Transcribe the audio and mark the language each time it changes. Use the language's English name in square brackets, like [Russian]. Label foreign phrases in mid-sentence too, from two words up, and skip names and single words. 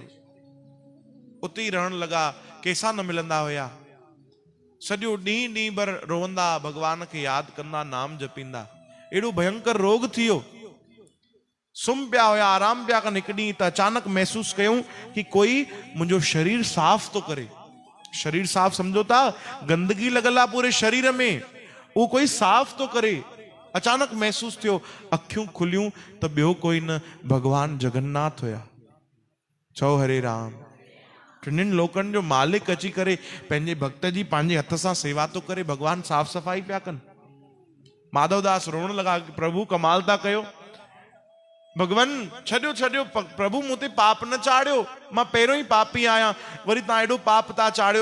[Sindhi] उते ही रहण लॻा, कंहिंसां न मिलंदा हुया। सॼो ॾींहुं भर रोवंदा, भगवान खे यादि कंदा, नाम जपींदा। एॾो भयंकर रोग थी वियो। सुम्ही पिया हुया, आराम पिया कनि। हिकु ॾींहुं त अचानक महसूस कयूं कि कोई मुंहिंजो शरीर साफ़ तो करे। शरीर साफ़ सम्झो था, गंदगी लॻल आहे पूरे शरीर में, वो कोई साफ़ तो करे। अचानक महसूस थियो, अखियूं खुलियूं त ॿियो कोई न, भगवान जगन्नाथ हुया। चओ हरे राम। टिनिनि लोकनि जो मालिक अची करे पंहिंजे भक्त जी पंहिंजे हथ सां सेवा तो करे। भगवान साफ़ सफ़ाई पिया कनि। माधवदास रोअण लॻा, प्रभु कमाल था कयो। भगवान छॾियो प्रभु, मूं ते पाप न चाढ़ियो, मां पहिरियों ही पापी आहियां, वरी तव्हां एॾो पाप था चाढ़ियो।